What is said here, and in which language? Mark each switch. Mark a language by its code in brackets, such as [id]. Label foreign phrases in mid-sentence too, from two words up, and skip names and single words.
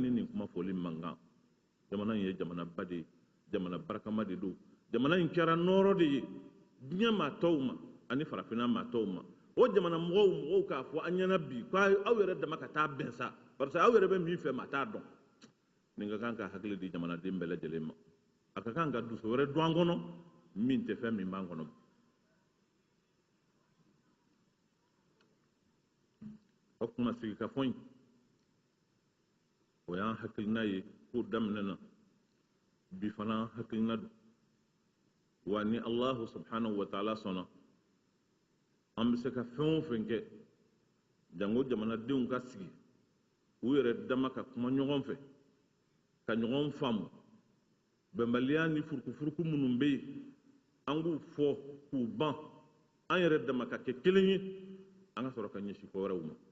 [bm] ni nin kuma fɔli man kan jamana in ye jamana ba de ye jamana barakama de don jamana in kɛra nɔɔrɔ de ye diɲɛ maa tɔw ma ani farafinna maa tɔw ma o jamana mɔgɔw k'a fɔ an ɲɛna bi k'aw yɛrɛ dama ka taa bɛn sa [fr] parce que [bm] aw yɛrɛ bɛ min fɛ maa t'a dɔn nin ka kan ka hakili di jamanaden bɛɛ lajɛlen ma a ka kan ka dusu wɛrɛ don an kɔnɔ min tɛ fɛn min b'an kɔnɔ o kuma sigi ka fɔ in o y'an hakilina ye ko daminɛ na bi fana hakilina don wa ni [ar] الله سبحانه وتعالى [bm] sɔnna an bɛ se ka fɛn o fɛn kɛ jango jamanadenw ka sigi u yɛrɛ dama ka kuma ɲɔgɔn fɛ ka ɲɔgɔn faamu bɛnbaliya ni furukufuruku minnu bɛ yen an k'u fɔ k'u ban an yɛrɛ dama ka kɛ kelen ye an ka sɔrɔ ka ɲɛsin ko wɛrɛw ma